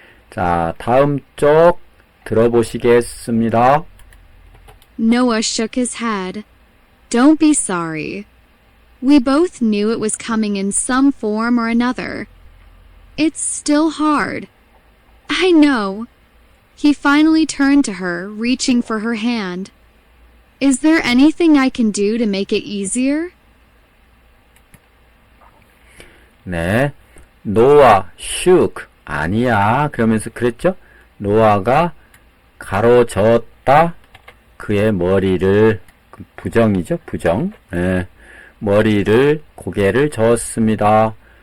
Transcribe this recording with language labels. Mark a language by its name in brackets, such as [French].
[Korean] 자, 다음 쪽 들어보시겠습니다. [English] Noah shook his head. Don't be sorry. We both knew it was coming in some form or another. It's still hard. I know. He finally turned to her, reaching for her hand. Is there anything I can do to make it easier? [Korean] 네. 노아 shook 아니야. 그러면서 그랬죠? 노아가 가로저었다. 그의 머리를 부정이죠. 부정. 네. 머리를 고개를 저었습니다.